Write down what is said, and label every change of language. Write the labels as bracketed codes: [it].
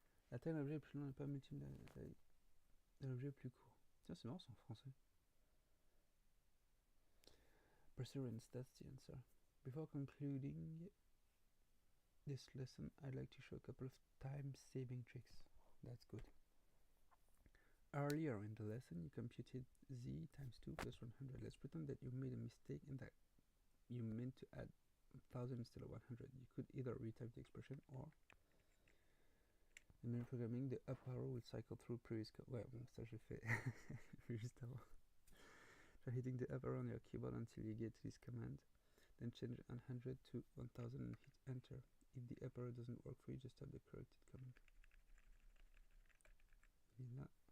[fr] La taille de l'objet est plus long n'est pas multiple de la taille de l'objet plus court. Tiens, c'est marrant, c'est en français. [en] Perseverance, that's the answer. Before concluding this lesson, I'd like to show a couple of time-saving tricks. That's good. Earlier in the lesson, you computed z times 2 plus 100. Let's pretend that you made a mistake and that you meant to add 1000 instead of 100. You could either retype the expression or, in manual programming, the up arrow will cycle through previous code. [fr] Ouais, bon, ça j'ai fait juste avant. [en] Try hitting the up arrow on your keyboard until you get this command. Then change 100 to 1000 and hit enter. If the up arrow doesn't work for you, just type the corrected command. [fr] Et là.